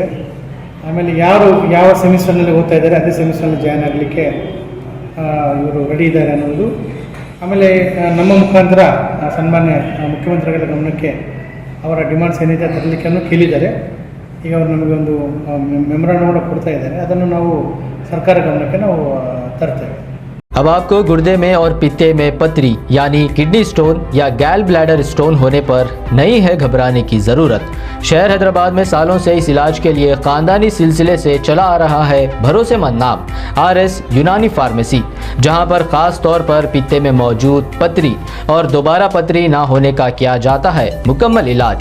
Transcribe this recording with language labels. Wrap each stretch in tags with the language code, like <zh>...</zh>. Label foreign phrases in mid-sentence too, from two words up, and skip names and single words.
<kn>ಆಮೇಲೆ ಯಾರು ಯಾವ ಸೆಮಿಸ್ಟರ್ನಲ್ಲಿ ಓದ್ತಾ ಇದ್ದಾರೆ ಅದೇ ಸೆಮಿಸ್ಟರ್ನಲ್ಲಿ ಜಾಯ್ನ್ ಆಗಲಿಕ್ಕೆ ಇವರು ರೆಡಿ ಇದ್ದಾರೆ ಅನ್ನೋದು. ಆಮೇಲೆ ನಮ್ಮ ಮುಖಾಂತರ ಸನ್ಮಾನ್ಯ ಮುಖ್ಯಮಂತ್ರಿಗಳ ಗಮನಕ್ಕೆ ಅವರ ಡಿಮಾಂಡ್ಸ್ ಏನಿದೆ ತರಲಿಕ್ಕೆ ಕೇಳಿದ್ದಾರೆ. ಈಗ ಅವರು ನಮಗೆ ಒಂದು ಮೆಮೊರಾಂಡಮ್ ಕೂಡ ಕೊಡ್ತಾ ಇದ್ದಾರೆ. ಅದನ್ನು ನಾವು ಸರ್ಕಾರ ಗಮನಕ್ಕೆ ನಾವು ತರ್ತೇವೆ.</kn> <hi>अब आपको गुर्दे में और पित्ते में पथरी यानी</hi> <en>kidney stone</en> <hi>या</hi> <en>gall bladder stone</en> <hi>होने पर नहीं है घबराने की ज़रूरत। शहर हैदराबाद में सालों से इस इलाज के लिए खानदानी सिलसिले से चला आ रहा है भरोसेमंद नाम RS यूनानी फार्मेसी, जहां पर खास तौर पर पित्ते में मौजूद पथरी और दोबारा पथरी ना होने का किया जाता है मुकम्मल इलाज।</hi>